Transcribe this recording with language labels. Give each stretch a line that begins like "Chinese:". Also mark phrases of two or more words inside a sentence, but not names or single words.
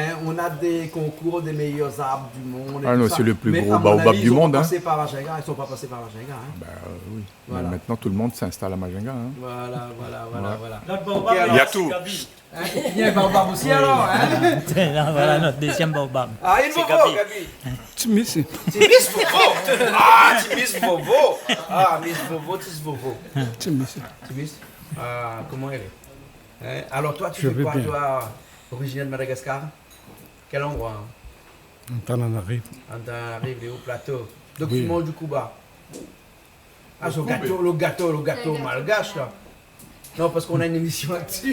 French: Hein, on a des concours des meilleurs arbres du monde. et Ah tout non, ça. c'est le plus Mais gros à mon baobab avis, du ils sont monde, pas hein. passés par Majinga, ils sont pas passés par Majinga. Hein. Bah, oui. Voilà. Mais maintenant, tout le monde s'installe à Majinga. Hein. Voilà. Notre baobab, Il y a tout. Hein, il y a un baobab aussi alors. Hein. Là, voilà notre deuxième baobab. Ah, il faut Gabi. Timis. Timis Vovo. Ah, Timis Vovo. Ah, Miss Vovo, Tis Vovo. Timis. Ah, comment elle est? Hein? Alors toi, tu fais quoi, toi, originaire de Madagascar? Quel endroit? Antananarive. Antananarive, les hauts plateaux. Donc tu manges du Cuba. Ah, le gâteau malgache, là. Non, parce qu'on a une émission là-dessus.